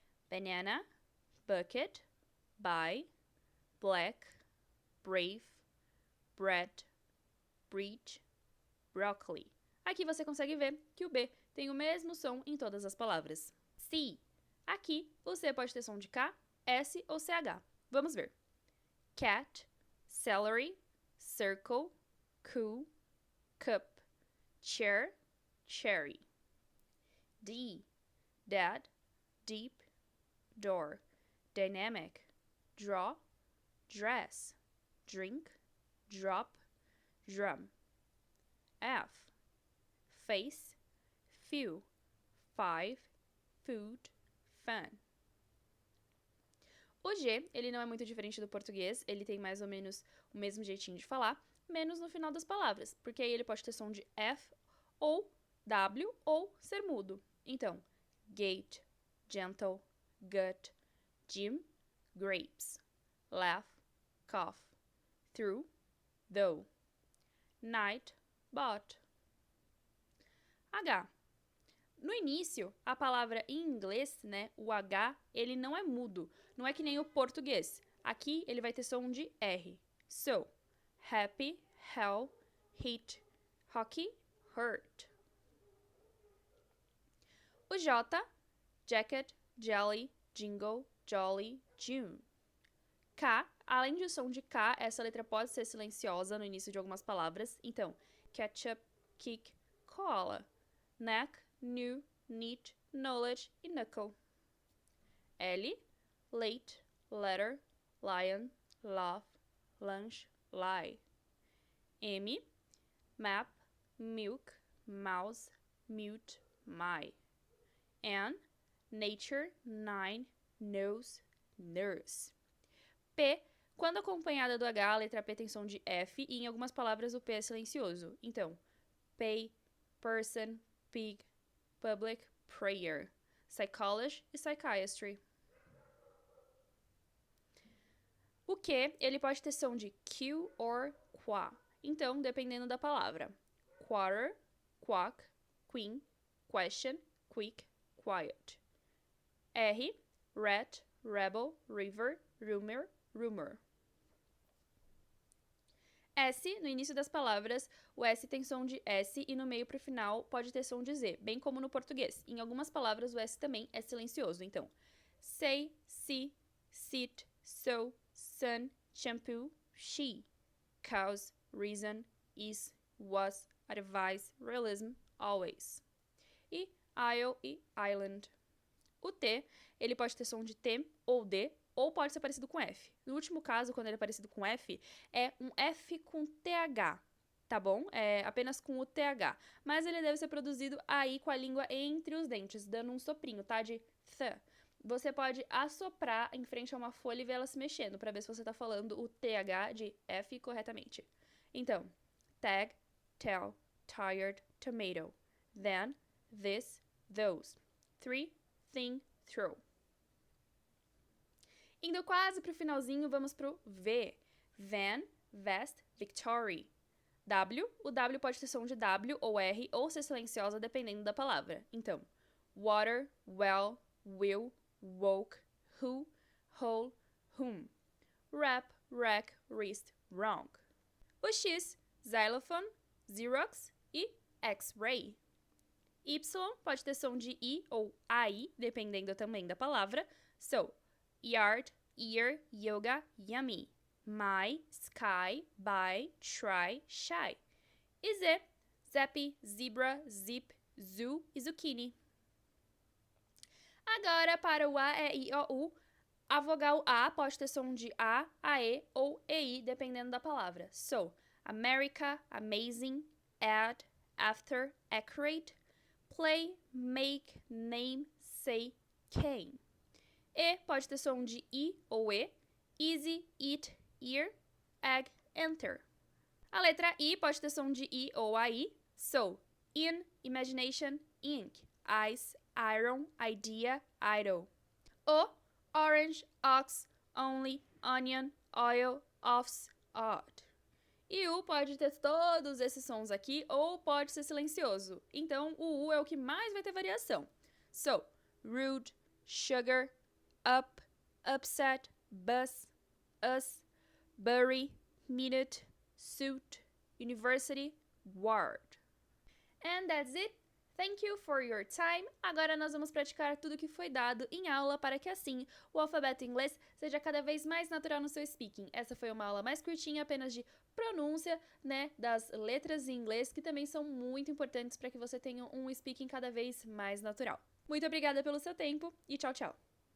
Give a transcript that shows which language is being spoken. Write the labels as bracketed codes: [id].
[en] Banana, bucket, buy, black, brave, bread, breach, broccoli. [pt] Aqui você consegue ver que o B tem o mesmo som em todas as palavras. C. Aqui o C pode ter som de K, S ou CH. Vamos ver. [en] Cat, celery, circle, cool, cup, chair, cherry. D. Dad, deep, door, dynamic, draw, dress, drink, drop, drum. F. Face, few, five, food, fun. [pt] O G, ele não é muito diferente do português, ele tem mais ou menos o mesmo jeitinho de falar, menos no final das palavras, porque aí ele pode ter som de F ou W ou ser mudo. [en] Então, gate, gentle, gut, gym, grapes, laugh, cough, through, though, night, bought. H. [pt] No início, a palavra em inglês, né, o H, ele não é mudo, não é que nem o português. Aqui ele vai ter som de R. [en] So, happy, hell, hit, hockey, hurt. O J, jacket, jelly, jingle, jolly, June. [pt] K, além do som de K, essa letra pode ser silenciosa no início de algumas palavras. [en] Então, ketchup, kick, koala, neck, new, neat, knowledge e knuckle. L, late, letter, lion, laugh, lunch, lie. M, map, milk, mouse, mute, my. N, nature, nine, nose, nurse. [pt] P, quando acompanhada do H, a letra P tem som de F e em algumas palavras o P é silencioso. Então, [en] pay, person, pig, public prayer. Psychology e psychiatry. [pt] O que, ele pode ter som de Q or qua. Então, dependendo da palavra. [en] Quarter, quack, queen, question, quick, quiet. R, rat, rebel, river, rumor, rumor. [pt] S, no início das palavras, o S tem som de S e no meio para o final pode ter som de Z, bem como no português. Em algumas palavras, o S também é silencioso. [en] Então, say, see, sit, so, sun, shampoo, she, cause, reason, is, was, advice, realism, always. E isle e island. [pt] O T, ele pode ter som de T ou D, ou pode ser parecido com F. No último caso, quando ele é parecido com F, é um F com TH, tá bom? É apenas com o TH. Mas ele deve ser produzido aí com a língua entre os dentes, dando um soprinho, tá? De th. Você pode assoprar em frente a uma folha e ver ela se mexendo, para ver se você tá falando o TH de F corretamente. [en] Então, tag, tell, tired, tomato. Then, this, those. Three, thing, throw. [pt] Indo quase pro finalzinho, vamos pro V. [en] Van, vest, victory. [pt] W, o W pode ter som de W ou R ou ser silenciosa dependendo da palavra. [en] Então, water, well, will, woke, who, whole, whom. Wrap, rack, wrist, wrong. O X, xylophone, Xerox e X-ray. [pt] Y pode ter som de I ou AI, dependendo também da palavra. [en] So, yard, ear, yoga, yummy. My, sky, buy, try, shy. E Z, zappy, zebra, zip, zoo e zucchini. [pt] Agora, para o A, E, I, O, U, a vogal A pode ter som de A, AE ou EI, dependendo da palavra. [en] So, America, amazing, add, after, accurate, play, make, name, say, came. [pt] E pode ter som de I ou E, [en] easy, eat, ear, egg, enter. [pt] A letra I pode ter som de I ou AI, [en] so, in, imagination, ink, ice, iron, idea, idol. O, orange, ox, only, onion, oil, offs, odd. [pt] E U pode ter todos esses sons aqui ou pode ser silencioso. Então, o U é o que mais vai ter variação. [en] So, rude, sugar, up, upset, bus, us, bury, minute, suit, university, ward. And that's it. Thank you for your time. [pt] Agora nós vamos praticar tudo que foi dado em aula para que assim o alfabeto inglês seja cada vez mais natural no seu speaking. Essa foi uma aula mais curtinha, apenas de pronúncia, né, das letras em inglês, que também são muito importantes para que você tenha um speaking cada vez mais natural. Muito obrigada pelo seu tempo e tchau, tchau!